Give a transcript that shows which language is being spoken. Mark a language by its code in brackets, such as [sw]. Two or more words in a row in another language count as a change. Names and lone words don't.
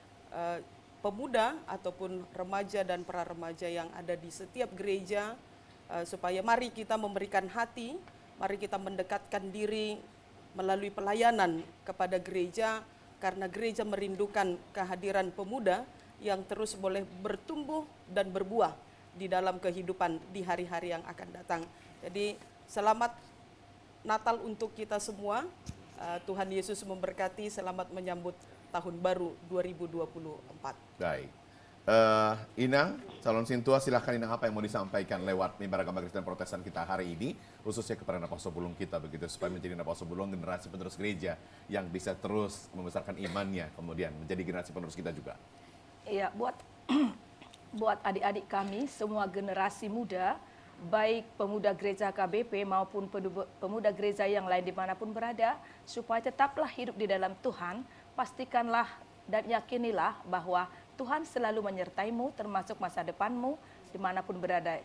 [id] pemuda ataupun remaja dan para remaja yang ada di setiap gereja, supaya mari kita memberikan hati, mari kita mendekatkan diri melalui pelayanan kepada gereja, karena gereja merindukan kehadiran pemuda yang terus boleh bertumbuh dan berbuah di dalam kehidupan di hari-hari yang akan datang. Jadi selamat Natal untuk kita semua. Tuhan Yesus memberkati, selamat menyambut Tahun Baru 2024. Baik. Inang, calon Sintua, silahkan Inang apa yang mau disampaikan lewat Mimbar Agama Kristen Protestan kita hari ini, khususnya kepada Naposo Bulung kita, begitu, supaya menjadi Naposo Bulung generasi penerus gereja yang bisa terus membesarkan imannya, kemudian menjadi generasi penerus kita juga. Iya, buat adik-adik kami, semua generasi muda, baik pemuda gereja KBP maupun pemuda gereja yang lain dimanapun berada, supaya tetaplah hidup di dalam Tuhan, pastikanlah dan yakinilah bahwa Tuhan selalu menyertaimu, termasuk masa depanmu, dimanapun berada.